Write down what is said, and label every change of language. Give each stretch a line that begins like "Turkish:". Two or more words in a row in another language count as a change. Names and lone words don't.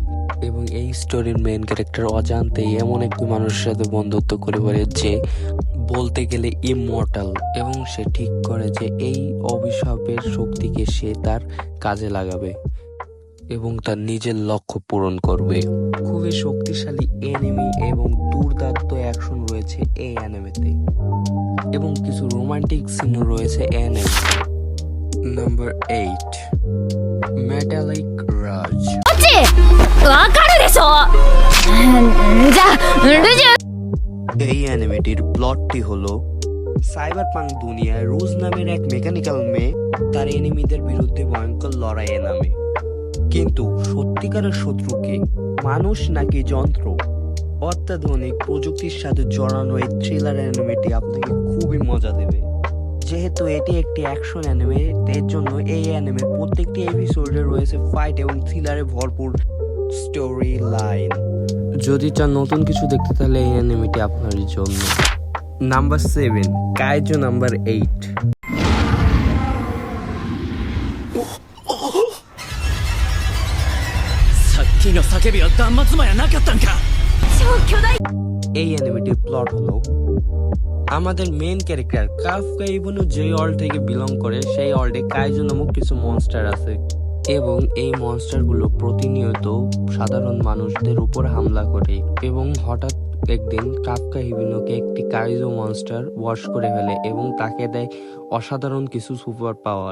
Bangla: এবং এই স্টোরির
English: main character
Bangla: অজান্তেই এমন একটি মানুষের সাথে বন্ধুত্ব করে পারে যে বলতে গেলে ইমমর্টাল, এবং সে ঠিক করে যে এই অভিশাপের শক্তিকে সে তার কাজে লাগাবে এবং তার নিজের লক্ষ্য পূরণ করবে। খুবই শক্তিশালী এনিমি এবং দুর্দান্ত অ্যাকশন রয়েছে এই অ্যানিমেতে, এবং কিছু
English: romantic scene
Bangla: রয়েছে অ্যানিমে। নাম্বার 8, মেটালিক রাজ।
Japanese: こっちわかるでしょ。じゃあルジュ。
Bangla: এই অ্যানিমেটির প্লটটি হলো সাইবারপাঙ্ক দুনিয়ায় রোজ নামের এক মেকানিক্যাল মেয়ে তার এনিমিদের বিরুদ্ধে ভয়ঙ্কর লড়াইয়ে নামে। কিন্তু সত্যিকারের শত্রুকে মানুষ নাকি যন্ত্র? অত্যাধুনিক প্রযুক্তির সাথে জড়ানো এই থ্রিলার অ্যানিমেটি আপনাকে খুবই মজা দেবে। যেহেতু এটি একটি অ্যাকশন অ্যানিমে, এর জন্য এই অ্যানিমের প্রত্যেকটি এপিসোডে রয়েছে ফাইট এবং থ্রিলারে ভরপুর
English: story line.
Bangla: যদি চান নতুন কিছু দেখতে তাহলে এই অ্যানিমেটি আপনারই জন্য। নাম্বার 7, কাইজো নাম্বার 8।
Japanese: さっきの叫びは断末魔やなかったんか。超巨大。
Bangla: এই অ্যানিমেটির প্লট হলো আমাদের
English: main character
Bangla: কাফকা ইবনু যে ওয়ার্ল্ড থেকে বিলং করে সেই ওয়ার্ল্ডে কাইজো নামক কিছু মনস্টার আছে, এবং এই মনস্টারগুলো প্রতিনিয়ত সাধারণ মানুষদের উপর হামলা করে, এবং হঠাৎ একদিন কাফকা ইবনুকে একটি কাইজো মনস্টার ওয়াশ করে ফেলে এবং তাকে দেয় অসাধারণ কিছু
English: super power.